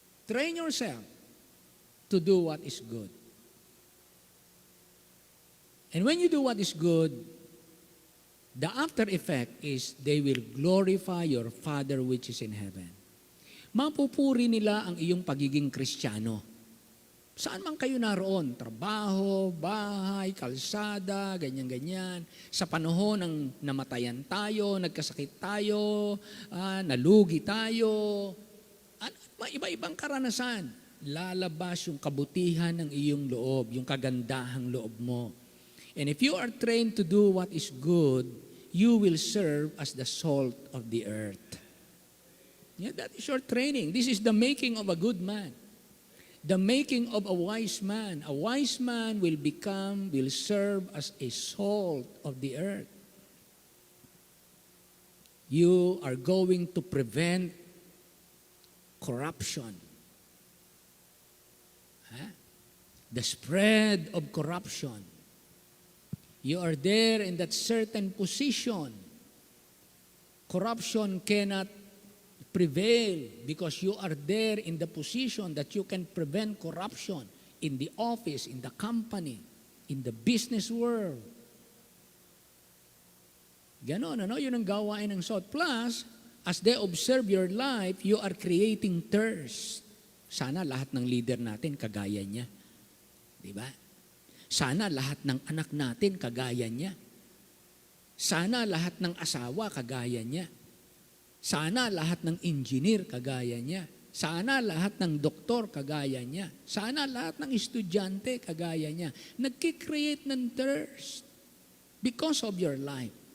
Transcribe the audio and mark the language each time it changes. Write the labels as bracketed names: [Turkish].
[English] Train yourself to do what is good. And when you do what is good, the after effect is they will glorify your Father which is in heaven. [Filipino] Mapupuri nila ang iyong pagiging Kristiyano. Saan man kayo naroon, trabaho, bahay, kalsada, ganyan-ganyan. Sa panahon ng namatayan tayo, nagkasakit tayo, nalugi tayo, iba-ibang karanasan. Lalabas yung kabutihan ng iyong loob, yung kagandahang loob mo. [English] And if you are trained to do what is good, you will serve as the salt of the earth. Yeah, that is your training. This is the making of a good man. The making of a wise man. A wise man will serve as a salt of the earth. You are going to prevent corruption. The spread of corruption. You are there in that certain position. Corruption cannot prevail because you are there in the position that you can prevent corruption in the office, in the company, in the business world. [Filipino] Ganon, yun ang gawain ng salt. [English] Plus, as they observe your life, you are creating thirst. [Filipino] Sana lahat ng leader natin kagaya niya. Diba? Sana lahat ng anak natin kagaya niya. Sana lahat ng asawa kagaya niya. Sana lahat ng engineer kagaya niya. Sana lahat ng doktor kagaya niya. Sana lahat ng estudyante kagaya niya. Nagkikreate ng thirst [English] because of your life.